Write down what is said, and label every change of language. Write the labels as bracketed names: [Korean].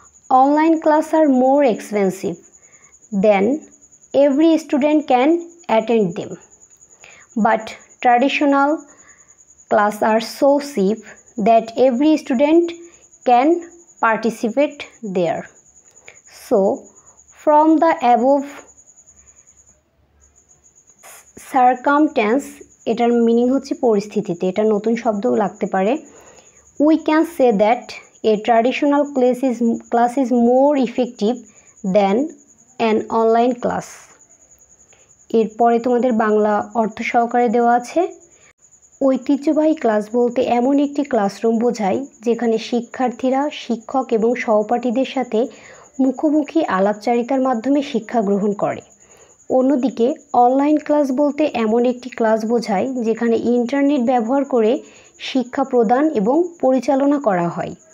[English] Online classes are more expensive than every student can attend them, but traditional classes are so cheap that every student can participate there. So, from the above circumstance, [Bangla] এটার meaning হচ্ছে পরিস্থিতিতে, এটা নতুন শব্দ লাগতে পারে। [English] We can say that a traditional class is more effective than an online class. [Bangla] এরপরে তোমাদের বাংলা অর্থ সহকারে দেওয়া আছে। ঐতিহ্যবাহী ক্লাস বলতে এমন একটি ক্লাসরুম বোঝায় যেখানে শিক্ষার্থীরা শিক্ষক এবং সহপাঠীদের সাথে মুখোমুখি আলাপচারিতার মাধ্যমে শিক্ষা গ্রহণ করে। অন্যদিকে অনলাইন ক্লাস বলতে এমন একটি ক্লাস বোঝায় যেখানে ইন্টারনেট ব্যবহার করে শিক্ষা প্রদান এবং পরিচালনা করা হয়।